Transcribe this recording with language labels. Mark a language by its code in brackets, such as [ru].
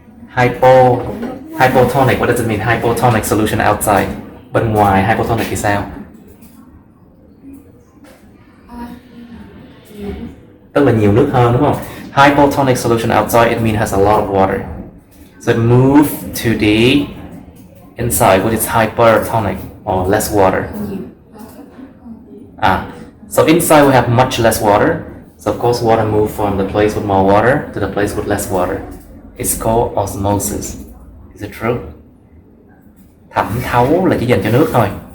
[en] Hypotonic, what does it mean? Hypotonic solution outside. [vi] Bên ngoài hypotonic thì sao? Tức là nhiều nước hơn, đúng không? [en] Hypotonic solution outside, it means has a lot of water. So it moves to the inside with its hypertonic or less water. So inside we have much less water. So of course water moves from the place with more water to the place with less water. It's called osmosis. Is it true? [vi] Thẩm thấu là chỉ dành cho nước thôi.